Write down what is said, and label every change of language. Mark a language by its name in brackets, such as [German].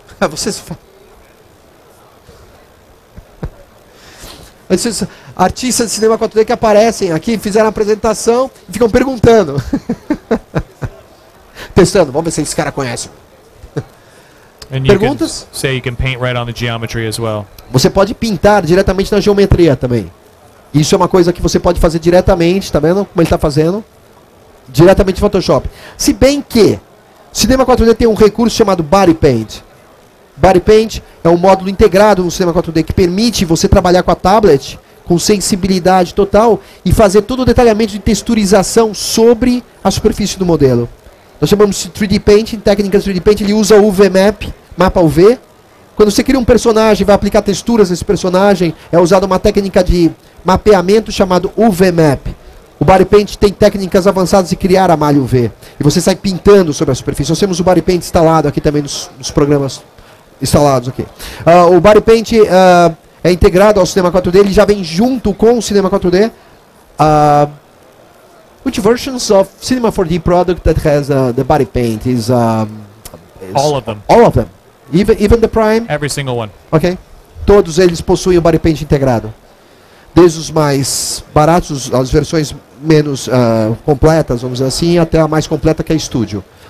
[Portuguese] Vocês... Esses artistas de Cinema 4D que aparecem aqui, fizeram a apresentação e ficam perguntando. Testando, vamos ver se esse cara conhece. Perguntas? [English] Say you can paint right on the geometry as well. [Portuguese] Você pode pintar diretamente na geometria também. Isso é uma coisa que você pode fazer diretamente, tá vendo como ele está fazendo? Diretamente no Photoshop. Se bem que o Cinema 4D tem um recurso chamado Body Paint. Body Paint é um módulo integrado no Cinema 4D que permite você trabalhar com a tablet com sensibilidade total e fazer todo o detalhamento de texturização sobre a superfície do modelo. Nós chamamos de 3D Paint, em técnicas de 3D Paint ele usa o UV Map, mapa UV. Quando você cria um personagem e vai aplicar texturas nesse personagem, é usada uma técnica de mapeamento chamado UV Map. O Body Paint tem técnicas avançadas de criar a malha UV. E você sai pintando sobre a superfície. Nós temos o Body Paint instalado aqui também nos programas instalados aqui. O Body Paint é integrado ao Cinema 4D, ele já vem junto com o Cinema 4D. [English] Which versions of Cinema 4D product that has the Body Paint is all of them. All of them. Even the Prime? Every single one. Ok. [Portuguese] Todos eles possuem o Body Paint integrado. Desde os mais baratos, as versões menos completas, vamos dizer assim, até a mais completa que é Studio.